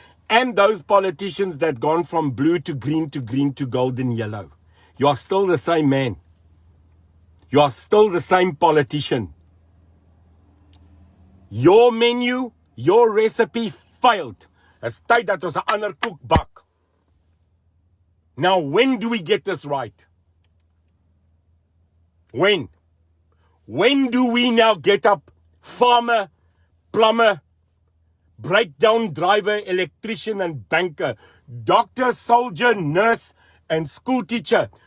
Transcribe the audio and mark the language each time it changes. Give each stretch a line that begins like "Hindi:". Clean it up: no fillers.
English: And those politicians that gone from blue to green to gold and yellow. You are still the same man. You are still the same politician. Your menu, your recipe failed.
Afrikaans: It's tyd dat ons 'n ander koek bak.
English: Now, when do we get this right? When? When do we now get up, farmer, plumber, breakdown driver, electrician and banker, doctor, soldier, nurse and school teacher?